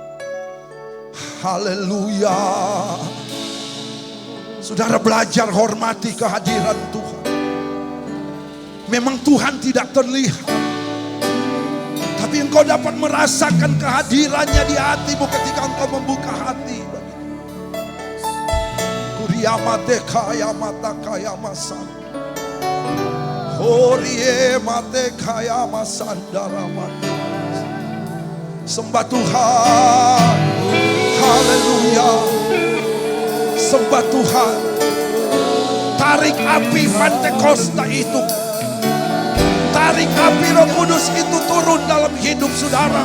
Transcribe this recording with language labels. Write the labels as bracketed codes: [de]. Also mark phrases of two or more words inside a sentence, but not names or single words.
[id] Haleluya. Saudara belajar hormati kehadiran Tuhan. Memang Tuhan tidak terlihat, tapi engkau dapat merasakan kehadirannya di hatimu ketika engkau membuka hati. Kuriamate kaya mata kaya masan. Horie mate kaya masandara mate. Sembah Tuhan. Haleluya. Sembah Tuhan. Tarik api Pentakosta itu. Tarik api Roh Kudus itu turun dalam hidup saudara.